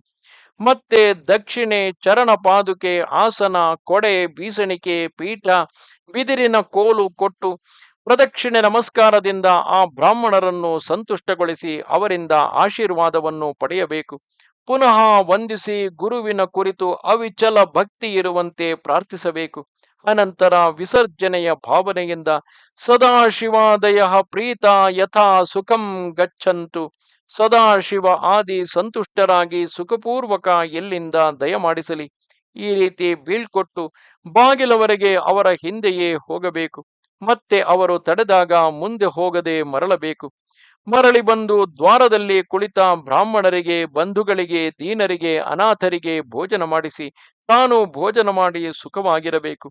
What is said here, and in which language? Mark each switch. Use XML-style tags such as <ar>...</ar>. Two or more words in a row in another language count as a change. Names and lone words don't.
<kn>ಮತ್ತೆ ದಕ್ಷಿಣೆ, ಚರಣ ಪಾದುಕೆ, ಆಸನ, ಕೊಡೆ, ಬೀಸಣಿಕೆ, ಪೀಠ, ಬಿದಿರಿನ ಕೋಲು ಕೊಟ್ಟು ಪ್ರದಕ್ಷಿಣೆ ನಮಸ್ಕಾರದಿಂದ ಆ ಬ್ರಾಹ್ಮಣರನ್ನು ಸಂತುಷ್ಟಗೊಳಿಸಿ ಅವರಿಂದ ಆಶೀರ್ವಾದವನ್ನು ಪಡೆಯಬೇಕು. ಪುನಃ ವಂದಿಸಿ ಗುರುವಿನ ಕುರಿತು ಅವಿಚಲ ಭಕ್ತಿ ಇರುವಂತೆ ಪ್ರಾರ್ಥಿಸಬೇಕು. ಅನಂತರ ವಿಸರ್ಜನೆಯ ಭಾವನೆಯಿಂದ</kn> <sa>ಸದಾಶಿವಾದಯ ಪ್ರೀತ ಯಥಾ ಸುಖಂ ಗಚ್ಚಂತು,</sa> <kn>ಸದಾಶಿವ ಆದಿ ಸಂತುಷ್ಟರಾಗಿ ಸುಖಪೂರ್ವಕ ಎಲ್ಲಿಂದ ದಯಮಾಡಿಸಲಿ. ಈ ರೀತಿ ಬೀಳ್ಕೊಟ್ಟು ಬಾಗಿಲವರೆಗೆ ಅವರ ಹಿಂದೆಯೇ ಹೋಗಬೇಕು. ಮತ್ತೆ ಅವರು ತಡೆದಾಗ ಮುಂದೆ ಹೋಗದೆ ಮರಳಬೇಕು. ಮರಳಿ ಬಂದು ದ್ವಾರದಲ್ಲಿ ಕುಳಿತ ಬ್ರಾಹ್ಮಣರಿಗೆ, ಬಂಧುಗಳಿಗೆ, ದೀನರಿಗೆ, ಅನಾಥರಿಗೆ ಭೋಜನ ಮಾಡಿಸಿ ತಾನು ಭೋಜನ ಮಾಡಿ ಸುಖವಾಗಿರಬೇಕು.</kn>